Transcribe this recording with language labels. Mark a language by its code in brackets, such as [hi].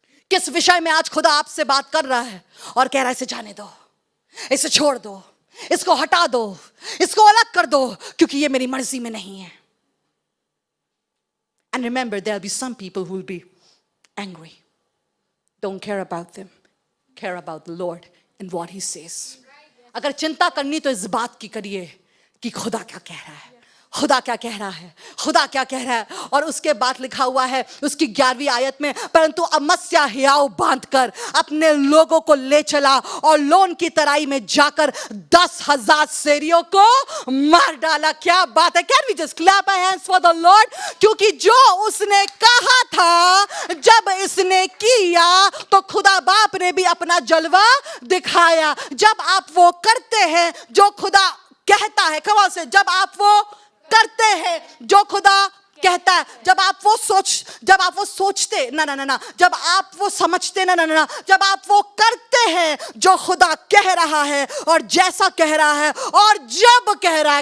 [hi] किस विषय में आज खुदा आपसे बात कर रहा है और कह रहा है इसे जाने दो, इसे छोड़ दो, इसको हटा दो, इसको अलग कर दो, क्योंकि ये मेरी मर्जी में नहीं है. [en] And remember, there'll be some people who will be angry. Don't care about them. Care about the Lord and what He says. [hi] अगर चिंता करनी तो इस बात की करिए कि खुदा क्या कह रहा है, खुदा क्या कह रहा है, खुदा क्या कह रहा है. और उसके बाद लिखा हुआ है उसकी 11वीं आयत में, परंतु अमस्या हियाव बांधकर अपने लोगों को ले चला और लोन की तराई में जाकर 10,000 शेरियों को मार डाला. क्या बात है. [en] Can we just clap our hands for the Lord? [hi] क्योंकि जो उसने कहा था, जब इसने किया तो खुदा बाप ने भी अपना जलवा दिखाया. जब आप वो करते हैं जो खुदा कहता है, कमाल से, जब आप वो करते हैं जो खुदा कहता है, जब आप वो सोचते ना, जब आप वो समझते ना, जब आप वो करते हैं जो खुदा कह रहा है और जैसा कह रहा है और जब कह रहा है.